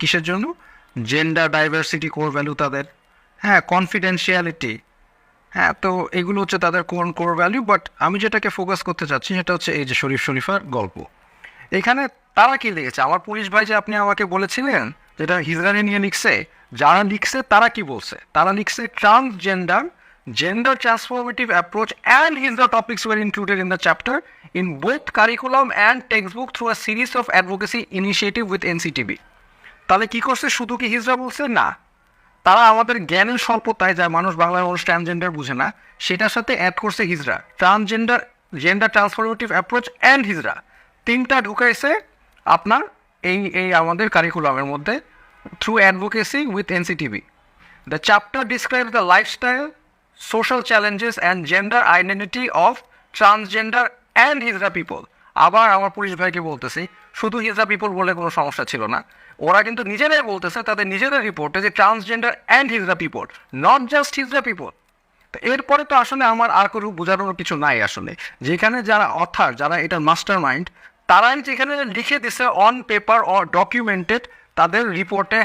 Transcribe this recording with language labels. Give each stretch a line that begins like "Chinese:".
Bangla: কিসের জন্য? Gender diversity core value তাদের। হ্যাঁ, কনফিডেন্সিয়ালিটি। হ্যাঁ, তো এগুলো হচ্ছে তাদের কোর ভ্যালু। বাট আমি যেটাকে ফোকাস করতে চাচ্ছি সেটা হচ্ছে এই যে শরীফার গল্প। এখানে তারা কি লিখেছে? আমার পুলিশ ভাই যে আপনি আমাকে বলেছিলেন যেটা হিজড়ারে নিয়ে লিখছে, যারা লিখছে তারা কি বলছে? তারা লিখছে transgender,
English: gender transformative approach and Hijra topics were included in the chapter in both curriculum and textbook through a series of advocacy initiative with NCTB.
Bangla: তাহলে কি করছে? শুধু কি হিজড়া বলছে? না, তারা আমাদের জ্ঞানের স্বল্পতায়, যা বাংলার মানুষ ট্রান্সজেন্ডার বুঝে না, সেটার সাথে অ্যাড করছে হিজড়া, transgender,
English: gender transformative approach and hijra,
Bangla: তিনটা ঢুকাইছে আপনার এই আমাদের কারিকুলামের মধ্যে
English: Through advocacy with NCTB. The chapter describes the lifestyle, social challenges and gender identity of transgender and Hijra people.
Bangla: আবার আমার পুলিশ ভাইকে বলতেছি, শুধু হিজড়া পিপল বলে কোনো সমস্যা ছিল না, ওরা কিন্তু নিজেরাই বলতেছে তাদের নিজেদের রিপোর্টে যে transgender and hijra people,
English: Not just hijra people.
Bangla: তো এরপরে তো আসলে আমার আর কোনো বোঝানোর কিছু নাই আসলে, যেখানে যারা অথার, যারা এটার মাস্টার মাইন্ড, তারাই যেখানে লিখে দিছে
English: on paper or documented
Bangla: তাদের রিপোর্টে।